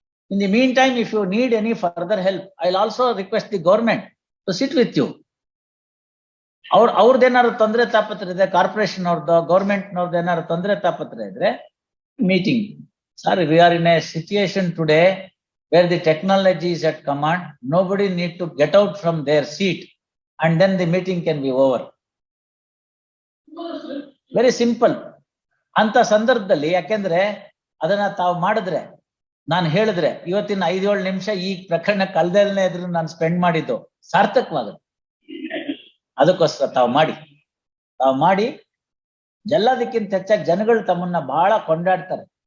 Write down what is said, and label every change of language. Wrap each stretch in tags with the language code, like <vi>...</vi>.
<en>In the meantime, if you need any further help, I'll also request the government to sit with you.</en> <kn>ಅವ್ರದ್ದೇನಾದ್ರು ತೊಂದರೆ ತಾಪತ್ರ ಇದೆ, corporation ಅವ್ರದ್ದು government ನವ್ರದ್ದು ಏನಾದ್ರು ತೊಂದರೆ ತಾಪತ್ರ ಇದ್ರೆ meeting.</kn> <en>Sir, we are in a situation today where the technology is at command. Nobody need to get out from their seat and then the meeting can be over. Very simple.</en> <kn>ಅಂತ ಸಂದರ್ಭದಲ್ಲಿ ಯಾಕೆಂದ್ರೆ ಅದನ್ನ ತಾವು ಮಾಡಿದ್ರೆ, ನಾನು ಹೇಳಿದ್ರೆ ಇವತ್ತಿನ 5-7 ನಿಮಿಷ ಈ ಪ್ರಕರಣಕ್ಕೆ ಅಲ್ದೇನೆ ಇದ್ರು ನಾನು ಸ್ಪೆಂಡ್ ಮಾಡಿದ್ದು ಸಾರ್ಥಕವಾಗುತ್ತೆ. ಅದಕ್ಕೋಸ್ಕರ ತಾವು ಮಾಡಿ ಎಲ್ಲದಕ್ಕಿಂತ ಹೆಚ್ಚಾಗಿ ಜನಗಳು ತಮ್ಮನ್ನ ಬಹಳ ಕೊಂಡಾಡ್ತಾರೆ.</kn>